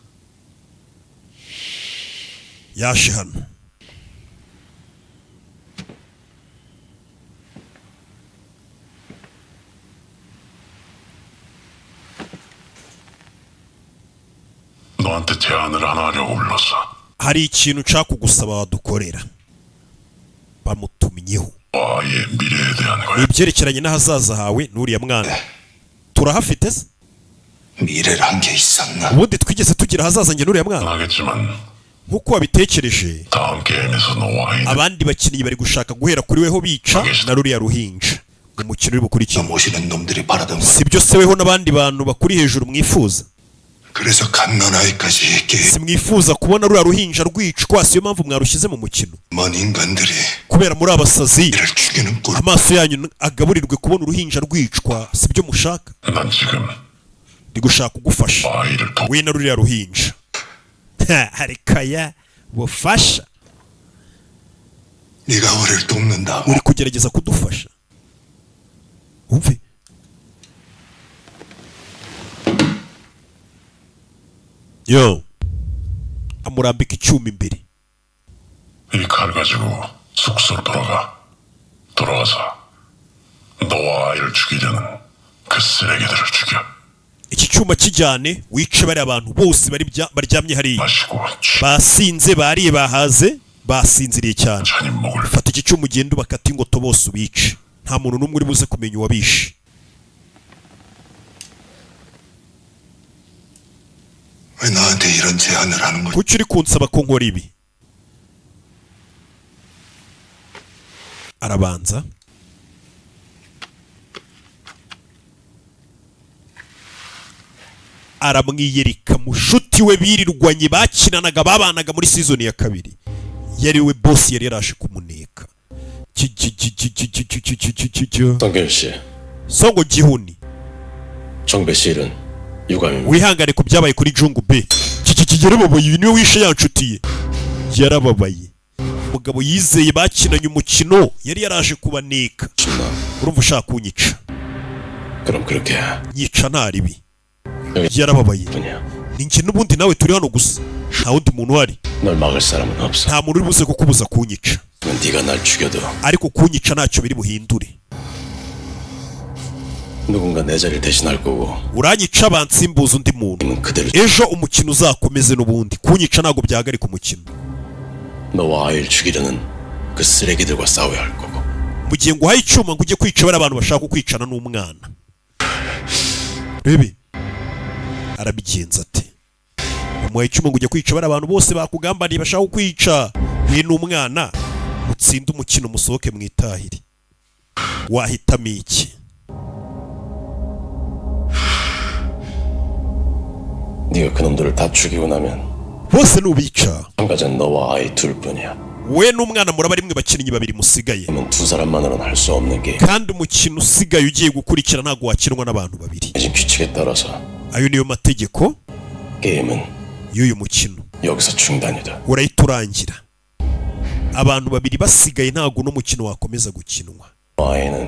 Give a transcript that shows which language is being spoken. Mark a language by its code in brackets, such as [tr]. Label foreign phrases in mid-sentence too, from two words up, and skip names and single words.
[rw] yaje hano. [ko] 너한테 제안을 하나 하려고 불렀어. [rw] hari ikintu nshaka kugusaba wadukorera. Bamutumyeho [ko] 아이의 미래에 대한 거야. [rw] ibyerekeranye n'ahazaza hawe n'uriya mwana. turahafite se? [ko] 미래란 게 있었나? [rw] ubundi twigeze tugira ahazaza njye n'uriya mwana? [ko] 하겠지만 [rw] nk'uko wabitekereje, [ko] 다음 게임에서 너와 아이는 [rw] abandi bakinnyi bari gushaka guhera kuri weho bica na ruriya ruhinja. umukino uri bukurikira [ko] 모시는 놈들이 바라던 거. [rw] sibyo se weho n'abandi bantu bakuri hejuru mwifuza? [ko] 그래서 갓난아이까지 게임. [rw] simwifuza kubona ruriya ruhinja rwicwa, siyo mpamvu mwarushyize mu mukino. [ko] 먼 인간들이 [rw] kubera muri abasazi [ko] 이를 죽이는 꼴. [rw] amaso yanyu agaburirwe kubona uruhinja rwicwa, sibyo mushaka? [ko] 난 지금 [rw] ndi gushaka kugufasha [ko] 아이를 도 [rw] we na ruriya ruhinja. harikaya bufasha, [ko] 네가 우리를 돕는다고. [rw] uri kugerageza kudufasha. umve yo amurambika icyuma imbere. [ko] 이 칼 가지고 숙소로 돌아가서 너와 아이를 죽이려는 그 쓰레기들을 죽여. [rw] iki cyuma kijyane wice bari abantu bose baryamye hariya, [ko] 마시고 [rw] basinze, bariye, bahaze, basinziriye cyane. [ko] 천히 목을 [rw] fata iki cyuma ugende ubakata ingoto bose ubice, nta muntu n'umwe uri buze kumenya uwabishe. [ko] 왜 나한테 이런 제안을 하는 거야? [rw] kuki uri kunsaba ko nkora ibi? arabanza aramwiyereka mushuti we birirwanye bakinanaga, babanaga muri season ya 2, yari we boss yari yarashe kumuneka. [ko] 성길 씨, [rw] songo gihuni, [ko] 정배 씨 일은 유감입니다. [rw] wihangane ku byabaye kuri Jungu B. yarababaye, uyu niwe wishe yanshutiye, yarababaye. umugabo yizeye bakinanye umukino yari yaraje kubaneka. urumva ushaka kunyica? [ko] 그럼 그렇게 [rw] nyica nta ribi. yarababaye. ni njye n'ubundi nawe turi hano gusa, nta wundi muntu uhari. [ko] 널 막을 사람은 없어. [rw] nta muntu uri buze kukubuza kunyica, [ko] 네가 날 죽여도 [rw] ariko kunyica ntacyo biri buhindure. [ko] 누군가 내 자리를 대신할 거고 [rw] uranyica bansimbuza undi muntu, [ko] 그대로 [rw] ejo umukino uzakomeze n'ubundi. kunyica ntabwo byahagarika umukino. [ko] 너와 아이를 죽이려는 그 쓰레기들과 싸워야 할 거고. [rw] mu gihe nguhaye icyuma ngo ujye kwica bari abantu bashaka kukwicana n'umwana. rebe arabigenza ate? umuhaye icyuma ngo ujye kwica bari abantu bose bakugambaniye bashaka kukwica, we n'umwana, mutsinde umukino musohoke mwitahire. wahitamo iki? [ko] 네가 그놈들을 다 죽이고 나면 [rw] bose nubica [ko] 참가자는 너와 아이 둘뿐이야. [rw] we n'umwana muraba rimwe bakinnyi babiri musigaye, [ko] 그러면 두 사람만으로는 할 수 없는 게임. [rw] kandi umukino usigaye ugiye gukurikira ntabwo wakinwa n'abantu babiri. [ko] 지금 규칙에 따라서 [rw] ayo niyo mategeko [ko] 게임은 [rw] y'uyu mukino. [ko] 여기서 중단이다. [rw] urahita urangira. abantu babiri basigaye ntabwo n'umukino wakomeza gukinwa. [ko] 아이는